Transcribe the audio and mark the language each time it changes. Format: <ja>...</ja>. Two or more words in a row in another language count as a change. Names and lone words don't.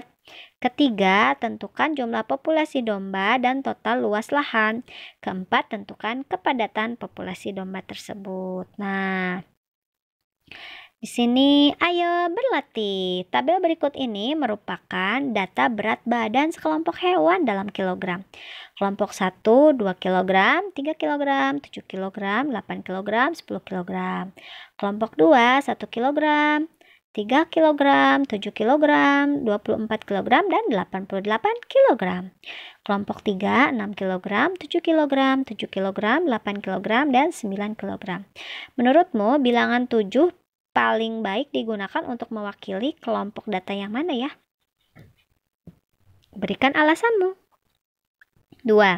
<id>Ketiga, tentukan jumlah populasi domba dan total luas lahan. Keempat, tentukan kepadatan populasi domba tersebut. Nah, di sini ayo berlatih. Tabel berikut ini merupakan data berat badan sekelompok hewan dalam kilogram. Kelompok 1 2 kg, 3 kg, 7 kg, 8 kg, 10 kg. Kelompok 2 1 kg, 3 kg, 7 kg, 24 kg, dan 88 kg. Kelompok 3 6 kg, 7 kg, 7 kg, 8 kg, dan 9 kg. Menurutmu bilangan 7 paling baik digunakan untuk mewakili kelompok data yang mana ya? Berikan alasanmu. 2.</id>